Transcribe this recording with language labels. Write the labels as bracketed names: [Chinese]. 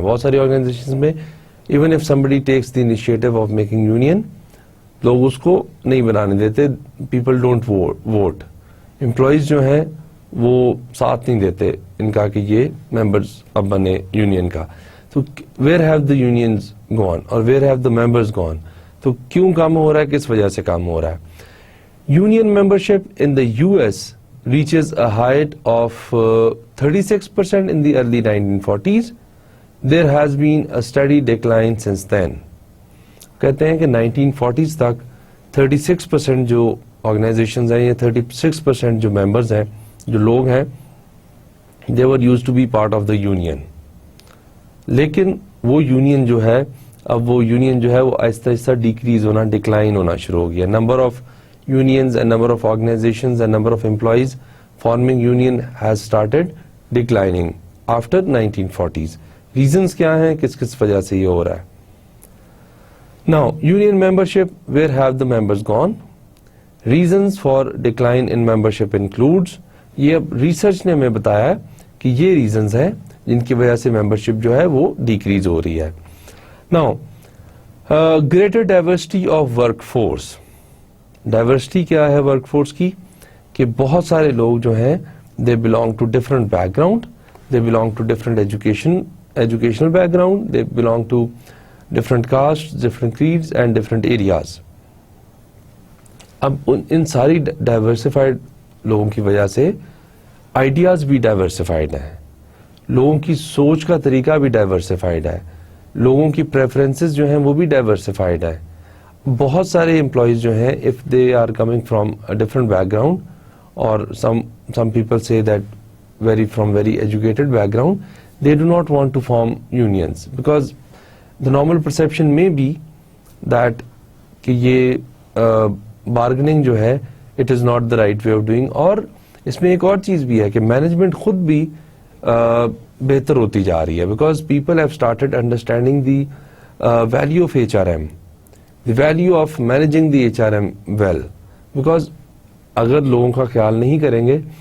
[Urdu] بہت ساری آرگنائزیشنز میں even if [English] somebody takes the initiative of making union, [Urdu] لوگ اس کو نہیں بنانے دیتے, [English] People don't vote. [Urdu] امپلائیز جو ہیں وہ ساتھ نہیں دیتے ان کا کہ یہ ممبرز اب بنے یونین کا. تو [English] where have the unions gone [Urdu] اور [English] where have the members gone, [Urdu] تو کیوں کام ہو رہا ہے, کس وجہ سے کام ہو رہا ہے. [English] Union membership in the US reaches a height of 36% in the early 1940s. There has been a steady decline since then. [Urdu] کہتے ہیں کہ 1940s تک 36% جو آرگنائزیشنز ہیں, یہ 36% جو ممبرز ہیں, جو لوگ ہیں, [English] they were used to be part of the union. [Urdu] لیکن وہ یونین جو ہے, اب وہ یونین جو ہے وہ آہستہ آہستہ ڈیکریز ہونا, ڈکلائن ہونا شروع ہو گیا. [English] Number of unions and number of organizations and number of employees forming union has started declining after 1940s. [Urdu] reasons کیا ہیں, کس کس وجہ سے یہ ہو رہا ہے. [English] Now union membership, where have the members gone? Reasons for decline in membership includes, [Urdu] یہ اب ریسرچ نے ہمیں بتایا ہے کہ یہ ریزنز ہیں جن کی وجہ سے ممبرشپ جو ہے وہ ڈیکریز ہو رہی ہے. [English] Now greater diversity of workforce. [Urdu] Diversity کیا ہے ورک فورس کی, کہ بہت سارے لوگ جو ہیں [English] They belong to different background, they belong to different educational background, they belong to different caste, different creeds and different areas. [Urdu] اب ان ساری ڈائیورسفائڈ لوگوں کی وجہ سے آئیڈیاز بھی ڈائیورسفائڈ ہیں, لوگوں کی سوچ کا طریقہ بھی ڈائیورسفائڈ ہے, لوگوں کی پریفرنسز جو ہیں وہ بھی ڈائیورسفائڈ ہیں. بہت سارے امپلائیز جو ہیں [English] if they are coming from a different background or some people say that from very educated background, they do not want to form unions because the normal perception may be that [Urdu] کہ یہ bargaining جو ہے [English] it is not the right way of doing. [Urdu] اور اس میں ایک اور چیز بھی ہے کہ مینجمنٹ خود بھی بہتر ہوتی جا رہی ہے [English] because people have started understanding the value of HRM, the value of managing the HRM well. because [Urdu] اگر لوگوں کا خیال نہیں کریں گے